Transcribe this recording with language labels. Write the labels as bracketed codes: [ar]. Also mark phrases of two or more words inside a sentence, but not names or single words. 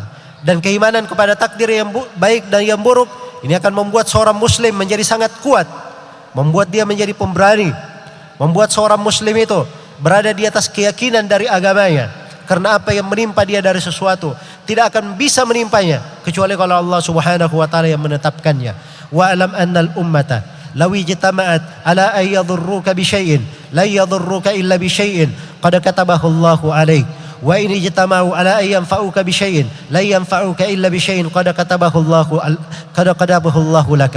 [id] Dan keimanan kepada takdir yang baik dan yang buruk ini akan membuat seorang muslim menjadi sangat kuat, membuat dia menjadi pemberani, membuat seorang muslim itu berada di atas keyakinan dari agamanya. Karena apa yang menimpa dia dari sesuatu tidak akan bisa menimpanya kecuali kalau Allah [ar] سبحانه وتعالى [id] yang menetapkannya. [ar] واعلم أن الأمة لو اجتمعت على أن يضرك بشيء لا يضرك إلا بشيء قد كتبه الله عليك. وإن اجتمعوا على أن ينفعك بشيء لا ينفعك إلا بشيء قد كتبه الله لك.